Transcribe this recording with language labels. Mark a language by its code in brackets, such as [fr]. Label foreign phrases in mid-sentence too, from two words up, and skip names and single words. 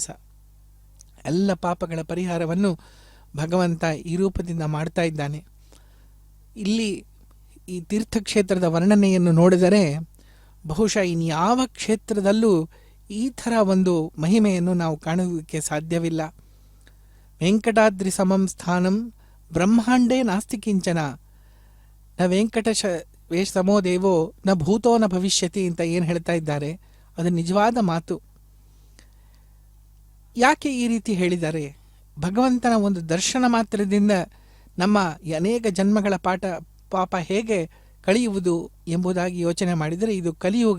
[kn] ಎಲ್ಲ ಪಾಪಗಳ ಪರಿಹಾರವನ್ನು ಭಗವಂತ ಈ ರೂಪದಿಂದ ಮಾಡ್ತಾ ಇದ್ದಾನೆ. ಇಲ್ಲಿ ಈ ತೀರ್ಥಕ್ಷೇತ್ರದ ವರ್ಣನೆಯನ್ನು ನೋಡಿದರೆ ಬಹುಶಃ ಇನ್ಯಾವ ಕ್ಷೇತ್ರದಲ್ಲೂ ಈ ಥರ ಒಂದು ಮಹಿಮೆಯನ್ನು ನಾವು ಕಾಣುವುದಕ್ಕೆ ಸಾಧ್ಯವಿಲ್ಲ. [sa] ವೆಂಕಟಾದ್ರಿ ಸಮಂ ಸ್ಥಾನಂ ಬ್ರಹ್ಮಾಂಡೇ ನಾಸ್ತಿ ಕಿಂಚನ, ನ ವೆಂಕಟೇಶ ಸಮೋ ದೇವೋ ನ ಭೂತೋ ನ ಭವಿಷ್ಯತಿ [kn] ಅಂತ ಏನು ಹೇಳ್ತಾ ಇದ್ದಾರೆ, ಅದು ನಿಜವಾದ ಮಾತು. ಯಾಕೆ ಈ ರೀತಿ ಹೇಳಿದ್ದಾರೆ? ಭಗವಂತನ ಒಂದು ದರ್ಶನ ಮಾತ್ರದಿಂದ ನಮ್ಮ ಅನೇಕ ಜನ್ಮಗಳ ಪಾಪ ಹೇಗೆ ಕಳೆಯುವುದು ಎಂಬುದಾಗಿ ಯೋಚನೆ ಮಾಡಿದರೆ ಇದು ಕಲಿಯುಗ.